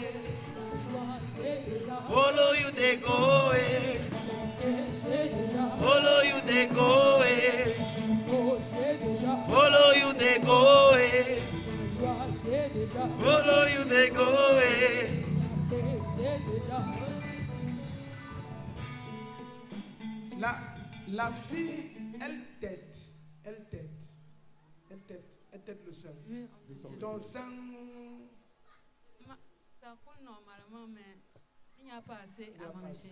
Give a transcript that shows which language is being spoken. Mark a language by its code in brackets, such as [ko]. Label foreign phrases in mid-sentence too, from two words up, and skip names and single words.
[en] Follow you, they go. Follow you, they go. Follow you, they go. Follow you, they go. [fr] La fille, elle t'aide le sein. Ton sein. Ça coule normalement, mais il n'y a pas assez à manger.